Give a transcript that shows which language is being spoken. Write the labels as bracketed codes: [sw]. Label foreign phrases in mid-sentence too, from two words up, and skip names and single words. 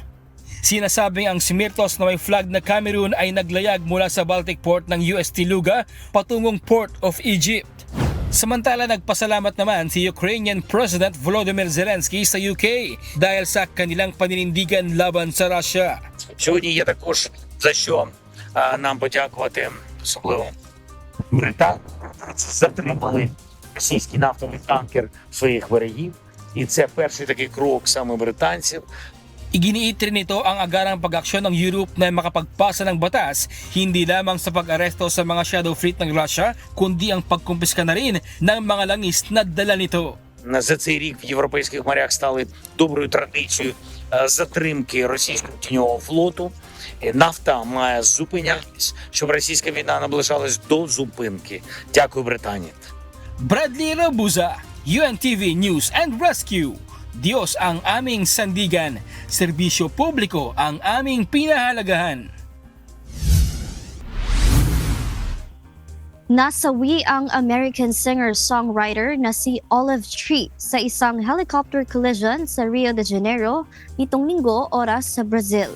[tl] Sinasabing ang Smertos na may flag na Cameroon ay naglayag mula sa Baltic Port ng UST Luga patungong Port of Egypt. Samantala, nagpasalamat naman si Ukrainian President Volodymyr Zelensky sa UK dahil sa kanilang paninindigan laban sa Russia. [uk] Сьогодні є також за що нам подякувати, особливо Британії. Затримали російський нафтовий танкер своїх берегів. І це перший такий крок саме британців. [tl] Iginiit rin nito ang agarang pag-aksyon ng Europe na makapagpasa ng batas hindi lamang sa pag-aresto sa mga shadow fleet ng Russia kundi ang pagkumpiska na rin ng mga langis na dala nito. [uk] За цей рік в європейських морях стали доброю традицією затримки російського тіньового флоту. Нафта має зупинятись, щоб російська війна наближалась до зупинки. Дякую, Британії. [tl] Bradley Robuza, UNTV News and Rescue. Diyos ang aming sandigan, serbisyo publiko ang aming pinahalagahan. Nasawi ang American singer-songwriter na si Olive Tree sa isang helicopter collision sa Rio de Janeiro nitong Linggo oras sa Brazil.